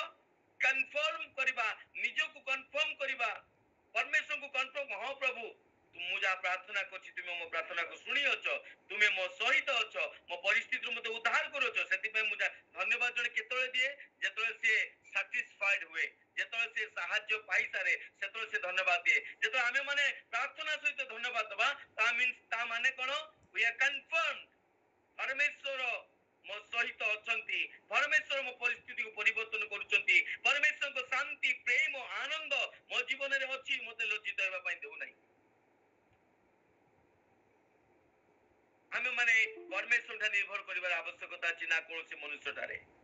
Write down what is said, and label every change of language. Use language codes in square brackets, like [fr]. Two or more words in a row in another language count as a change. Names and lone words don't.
[or] କନଫର୍ମ କରିବା, ନିଜକୁ କନଫର୍ମ କରିବା, ପରମେଶ୍ୱରଙ୍କୁ କନଫର୍ମ, ହଁ ପ୍ରଭୁ ମୁଁ ଯାହା ପ୍ରାର୍ଥନା କରୁଛି ତୁମେ ମୋ ପ୍ରାର୍ଥନାକୁ ଶୁଣି ଅଛ, ତୁମେ ମୋ ସହିତ ଅଛ, ମୋ ପରିସ୍ଥିତିରୁ ମୋତେ ଉଦ୍ଧାର କରୁଛ। ସେଥିପାଇଁ ମୁଁ ଧନ୍ୟବାଦ ଜଣେ କେତେବେଳେ ଦିଏ? ଯେତେବେଳେ ସିଏ ସାଟିସ୍ଫାଏଡ ହୁଏ, ଯେତେବେଳେ ସେ ସାହାଯ୍ୟ ପାଇସାରେ, ସେତେବେଳେ ସେ ଧନ୍ୟବାଦ ଦିଏ। ଯେତେବେଳେ ଆମେ ମାନେ ପ୍ରାର୍ଥନା ସହିତ ଧନ୍ୟବାଦ ଦେବା, ତା ମାନେ କଣ? [en] we are confirmed, [or] ପରମେଶ୍ୱର ମୋ ସହିତ ଅଛନ୍ତି, ପରମେଶ୍ୱର ମୋ ପରିସ୍ଥିତିକୁ ପରିବର୍ତ୍ତନ କରୁଛନ୍ତି, ପରମେଶ୍ୱରଙ୍କ ଶାନ୍ତି, ପ୍ରେମ, ଆନନ୍ଦ ମୋ ଜୀବନରେ ଅଛି, ମୋତେ ଲଜ୍ଜିତ ହେବା ପାଇଁ ଦେଉନାହିଁ। ଆମେ ମାନେ ପରମେଶ୍ୱରଠାରେ ନିର୍ଭର କରିବାର ଆବଶ୍ୟକତା ଅଛି, ନା କୌଣସି ମନୁଷ୍ୟଠାରେ।